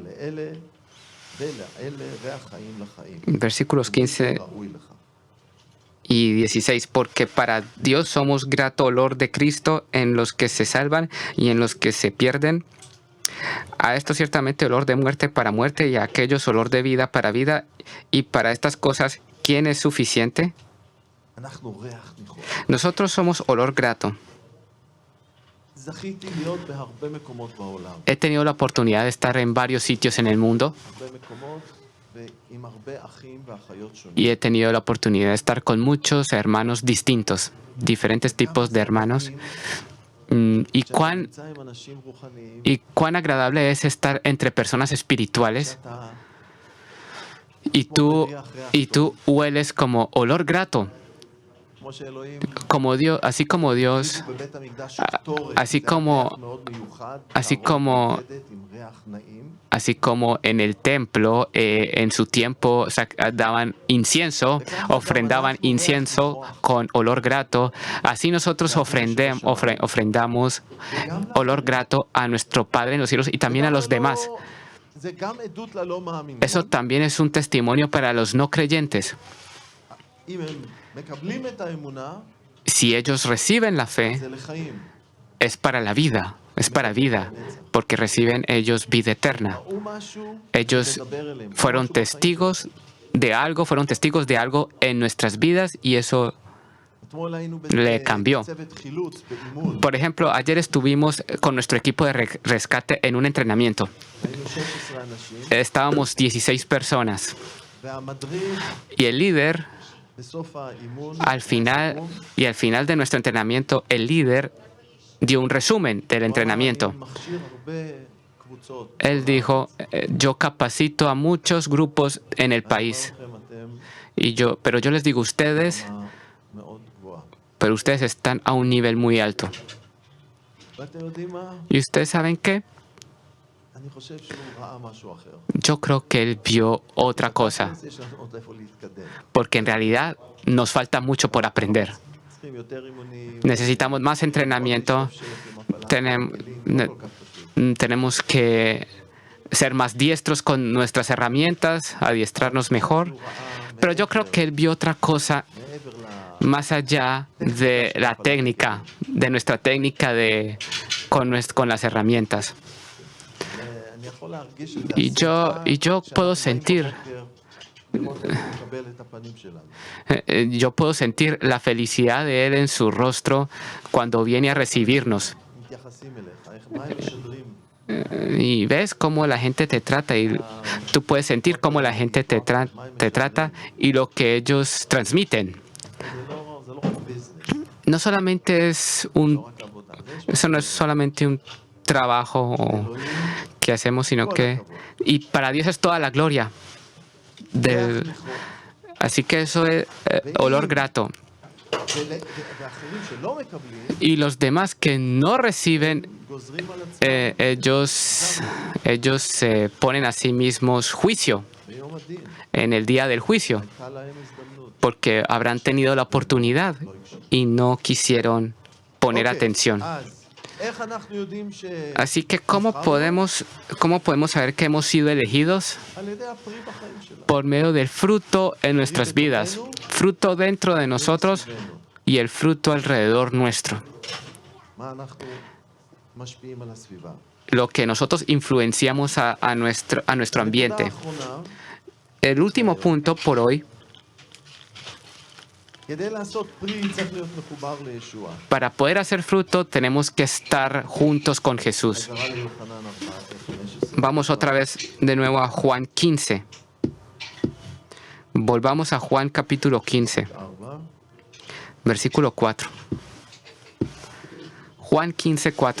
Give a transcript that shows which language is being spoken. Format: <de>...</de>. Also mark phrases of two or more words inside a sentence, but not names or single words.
<es>Versículos 15 Y 16, porque para Dios somos grato olor de Cristo en los que se salvan y en los que se pierden. A esto ciertamente olor de muerte para muerte y a aquellos olor de vida para vida. Y para estas cosas, ¿quién es suficiente?</es> <he>אנחנו ריח ניחוח.</he> <es>Nosotros somos olor grato.</es> <he>זכיתי להיות בהרבה מקומות בעולם.</he> <es>He tenido la oportunidad de estar en varios sitios en el mundo</es> <he>הרבה מקומות ועם הרבה אחים ואחיות שונים.</he> <es>y he tenido la oportunidad de estar con muchos hermanos distintos, diferentes tipos de hermanos. Y cuán</es> <he>כשאתה נמצא עם אנשים רוחניים,</he> <es>Y cuán agradable es estar entre personas espirituales</es> <he>אתה</he> <es>y tú hueles como olor grato,</es> <he>כמו שאלוהים,</he> <es>así como Dios,</es> <he>בבית המקדש הקטורת,</he> <es>así</es> <he>זה</he> <es>como-</es> <he>ריח מאוד מיוחד,</he> <es>así</es> <he>תערובת</he> <es>como-</es> <he>מיוחדת עם ריח נעים.</he> <es>así como en el templo en su tiempo daban incienso, ofrendaban incienso con olor grato, así nosotros ofrendamos olor grato a nuestro Padre en los cielos y también a los demás.</es> <he>זה גם עדות ללא מאמינים.</he> <es>Eso también es un testimonio para los no creyentes.</es> <he>אם הם מקבלים את האמונה,</he> <es>Si ellos reciben la fe,</es> <he>זה לחיים.</he> <es>es para la vida, porque reciben ellos vida eterna.</es> <he>ראו משהו,</he> <es>Ellos</es> <he>לדבר אליהם.</he> <es>fueron</es> <he>משהו בחיים.</he> <es>testigos de algo en nuestras vidas y eso,</es> <he>אתמול היינו</he> <es>le cambió.</es> <he>בצוות חילוץ, באימון.</he> <es>por ejemplo, ayer estuvimos con nuestro equipo de rescate en un entrenamiento.</es> <he>היינו 16 אנשים,</he> <es>Estábamos 16 personas</es> <he>והמדריך</he> <es>y el líder,</es> <he>בסוף האימון,</he> <es>al final de nuestro entrenamiento, el líder dio un resumen del entrenamiento.</es> <he>אני מכשיר הרבה קבוצות.</he> <es>Él dijo, yo capacito a muchos grupos en el país.</es> <he>לכם, אתם</he> <es>Pero yo les digo, ustedes</es> <he>מאוד גבוהה.</he> <es>están a un nivel muy alto.</es> <he>ואתם יודעים מה?</he> <es>¿Y ustedes saben qué?</es> <he>אני חושב שהוא ראה משהו אחר.</he> <es>Yo creo que él vio otra cosa,</es> <he>אז יש לנו עוד איפה להתקדם.</he> <es>porque en realidad nos falta mucho por aprender.</es> <he>צריכים יותר אימונים.</he> <es>Necesitamos más entrenamiento, tenemos que ser más diestros con nuestras herramientas, adiestrarnos mejor. Pero yo creo que él vio otra cosa</es> <he>מעבר</he> <es>más allá de la técnica, de nuestra técnica con las herramientas.</es> <he>אני יכול להרגיש את זה.</he> <es>Y yo puedo sentir,</es> <he>לראות איך הוא מקבל את הפנים שלנו.</he> <es>yo puedo sentir la felicidad de él en su rostro cuando viene a recibirnos.</es> <he>מתייחסים אליך, איך, מה הם משדרים?</he> <es>Y ves cómo la gente te trata y tú puedes sentir cómo la gente te trata y lo que ellos transmiten.</es> <he>זה לא רק ביזנס,</he> <es>No solamente es</es> <he>לא רק עבודה. זה</he> <es>eso no es solamente un trabajo que hacemos, sino que y para Dios es toda la gloria.</es> <he>ריח ניחוח.</he> <es>Así que eso es olor grato.</es> <he>ואחרים שלא מקבלים,</he> <es>Y los demás que no reciben,</es> <he>גוזרים על עצמם</he> <es>ellos se ponen a sí mismos juicio</es> <he>ביום הדין.</he> <es>en el día del juicio,</es> <he>הייתה להם הזדמנות.</he> <es>porque habrán tenido la oportunidad y no quisieron poner</es> <he>אוקיי,</he> <es>atención.</es> <he>אז איך אנחנו יודעים ש...</he> <es>Así que, ¿cómo podemos saber que hemos sido elegidos?</es> <he>על ידי הפרי בחיים שלנו.</he> <es>Por medio del fruto en nuestras vidas, fruto dentro de nosotros y el fruto alrededor nuestro.</es> <he>מה אנחנו משפיעים על הסביבה.</he> <es>Lo que nosotros influenciamos a nuestro</es> <he>הנקודה</he> <es>ambiente.</es> <he>האחרונה,</he> <es>El último punto por hoy,</es> <he>כדי לעשות פרי צריך להיות מחובר לישוע.</he> <es>para poder hacer fruto tenemos que estar juntos con Jesús.</es> <he>חזרה ליוחנן 4:15.</he> <es>Vamos otra vez de nuevo a Juan 15. Volvamos a Juan capítulo 15,</es> <he>4.</he> <es>versículo 4. Juan 15, 4.</es>